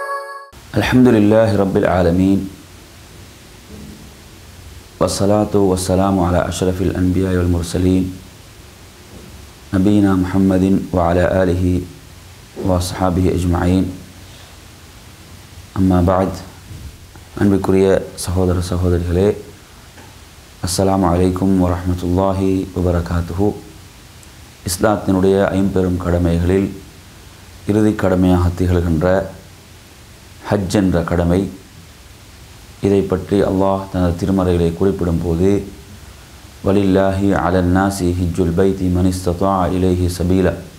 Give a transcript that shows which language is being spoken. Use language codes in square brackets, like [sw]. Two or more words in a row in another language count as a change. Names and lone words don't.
[ar] الحمد لله رب العالمين والصلاة والسلام على أشرف الأنبياء والمرسلين نبينا محمد وعلى آله وأصحابه أجمعين. أما بعد [ta] அன்பிற்குரிய சகோதர சகோதரிகளே, [ar] السلام عليكم ورحمة الله وبركاته. [ta] இஸ்லாத்தினுடைய ஐம்பெரும் கடமைகளில் இறுதி கடமையாக திகழ்கின்ற ஹஜ் என்ற கடமை, இதை பற்றி அல்லாஹ் தனது திருமறைகளை குறிப்பிடும் போது, [ar] ولله على الناس حج البيت من استطاع إليه سبيلا,